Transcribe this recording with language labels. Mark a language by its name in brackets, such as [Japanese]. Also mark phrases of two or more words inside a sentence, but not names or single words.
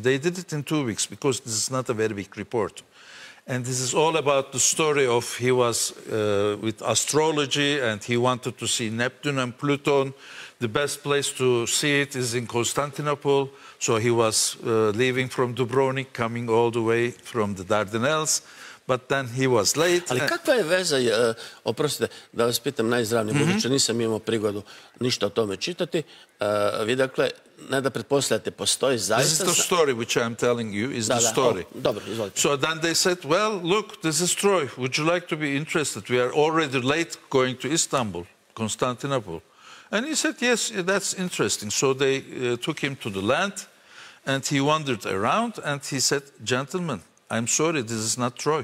[English] They did it in 2 weeks, because this is not a very big report. And this is all about the story of he was with astrology, and he wanted to see Neptune and Pluto. The best place to see it is in Constantinople. So he was leaving from Dubrovnik, coming all the way from the Dardanelles. But then he was late. [Croatian] Ali kakva je veza, oprostite, da vas pitam najizravnije, budući nisam imao prigodu ništa o tome čitati. Vi dakle, ne da pretpostavljate, postoji zaista... [English] This is the story which I am telling you, is the story. [Croatian] Dobro, izvolite. [English] So then they said, well, look, this is Troy. Would you like to be interested? We are already late going to Istanbul, Constantinople. And he said, yes, that's interesting. So they took him to the land, and he wandered around, and he said, gentlemen, I'm sorry, this is not Troy.